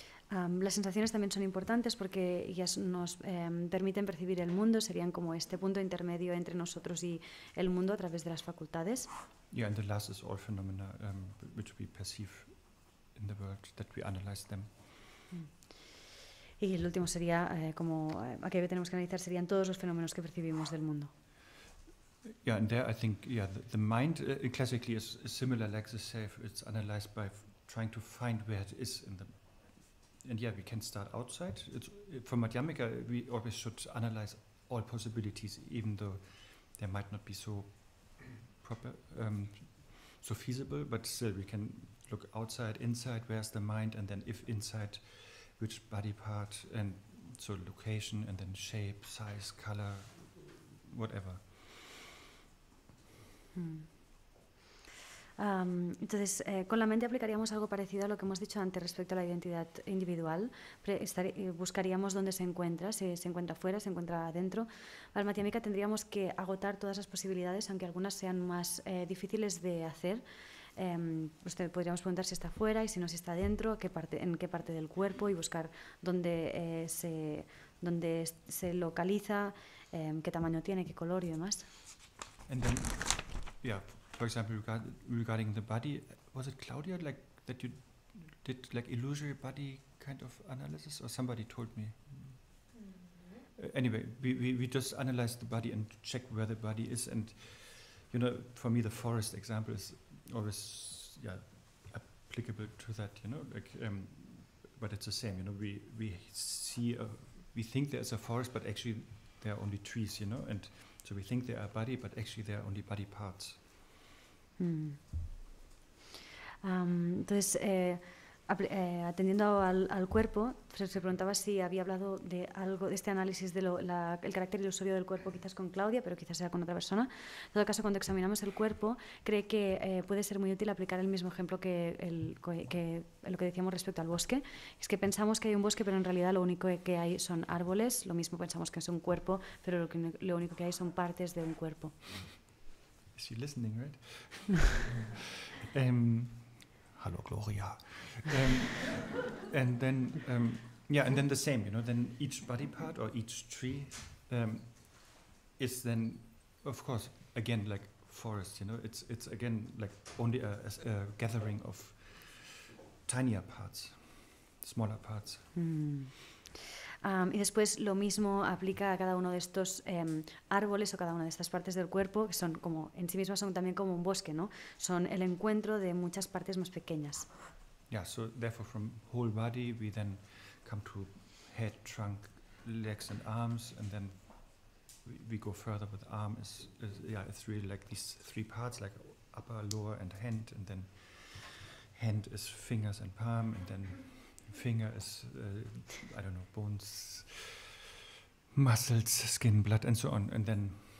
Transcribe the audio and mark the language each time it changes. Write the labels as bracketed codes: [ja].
[es] Las sensaciones también son importantes porque ellas nos permiten percibir el mundo, serían como este punto intermedio entre nosotros y el mundo a través de las facultades. [en] Yeah, and the last is all phenomena which we perceive in the world, that we analyze them. [es] Y el último sería, aquello que tenemos que analizar serían todos los fenómenos que percibimos del mundo. [en] Yeah, and there I think the mind classically is similar like the self. It's analyzed by trying to find where it is in the. And we can start outside. For Madhyamika, we always should analyze all possibilities, even though they might not be so proper, so feasible. But still, we can look outside, inside. Where's the mind? And then, if inside, which body part? And So location and then shape, size, color, whatever. [es] Entonces, con la mente aplicaríamos algo parecido a lo que hemos dicho antes respecto a la identidad individual. Buscaríamos dónde se encuentra, si se encuentra fuera, se encuentra adentro. Para la Madhyamika tendríamos que agotar todas las posibilidades, aunque algunas sean más difíciles de hacer. Podríamos preguntar si está fuera y si no, si está dentro, en qué parte del cuerpo, y buscar dónde se localiza, qué tamaño tiene, qué color y demás. [en] And then, yeah, for example, regarding the body, was it Claudia like that you did like illusory body kind of analysis, or somebody told me? Anyway, we just analyzed the body and check where the body is, and you know, for me the forest example is always applicable to that, you know, like but it's the same, you know, we see we think there's a forest, but actually there are only trees, you know, and so we think there are body, but actually there are only body parts. [es] Entonces, atendiendo al cuerpo, se preguntaba si había hablado de algo de este análisis del carácter ilusorio del cuerpo, quizás con Claudia, pero quizás sea con otra persona. En todo caso, cuando examinamos el cuerpo, cree que puede ser muy útil aplicar el mismo ejemplo que lo que decíamos respecto al bosque. Es que pensamos que hay un bosque, pero en realidad lo único que hay son árboles. Lo mismo pensamos que es un cuerpo, pero lo único que hay son partes de un cuerpo. [en] Is she listening, right? Hello, Gloria. And then, and then the same, you know, then each body part or each tree is then, of course, again, like forest, you know, it's again like only a gathering of tinier parts, smaller parts. [es] Y después lo mismo aplica a cada uno de estos árboles o cada una de estas partes del cuerpo, que son como, en sí mismas son también como un bosque, ¿no? Son el encuentro de muchas partes más pequeñas. [en] Yeah, so therefore from whole body we then come to head, trunk, legs and arms, and then we go further with arm it's really like these three parts, like upper, lower and then hand is fingers and palm, and then finger is, I don't know, bones, muscles, skin, blood, and so on. And then